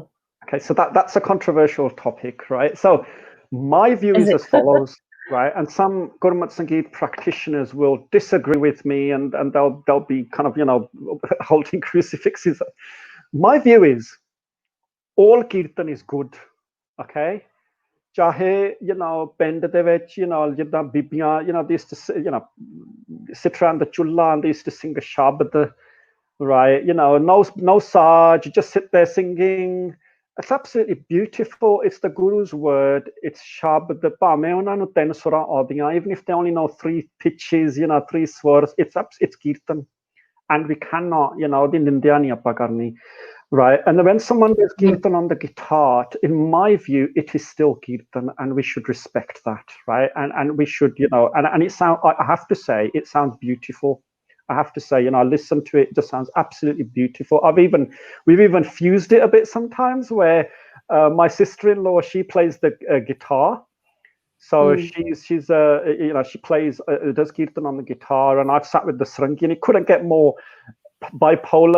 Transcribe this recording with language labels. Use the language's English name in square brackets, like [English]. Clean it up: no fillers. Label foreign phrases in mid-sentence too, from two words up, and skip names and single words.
[English] Okay, so that's a controversial topic, right? So my view is as follows. right? And some Gurmat Sangeet practitioners will disagree with me, and they'll be kind of holding crucifixes. My view is all kirtan is good, okay? [Punjabi] ਚਾਹੇ ਪਿੰਡ ਦੇ ਵਿੱਚ ਜਿੱਦਾਂ ਬੀਬੀਆਂ [English] they used to sit around the chulla and they used to sing a shabad, right? No saj, just sit there singing. It's absolutely beautiful. It's the Guru's word. It's shabad. [Punjabi] ਭਾਵੇਂ ਉਹਨਾਂ ਨੂੰ 3 ਸੁਰਾਂ ਆਉਂਦੀਆਂ, [English] even if they only know 3 pitches, 3 swars, it's kirtan. And we cannot, the [Punjabi] ਨਿੰਦਿਆ ਨਹੀਂ ਆਪਾਂ ਕਰਨੀ. [English] Right, and when someone does kirtan on the guitar, in my view, it is still kirtan, and we should respect that, right? And we should, and it sounds. I have to say, it sounds beautiful. I have to say, I listen to it; it just sounds absolutely beautiful. We've even fused it a bit sometimes, where my sister-in-law, she plays the guitar, so she's she plays does kirtan on the guitar, and I've sat with the sarangi, and it couldn't get more bipolar.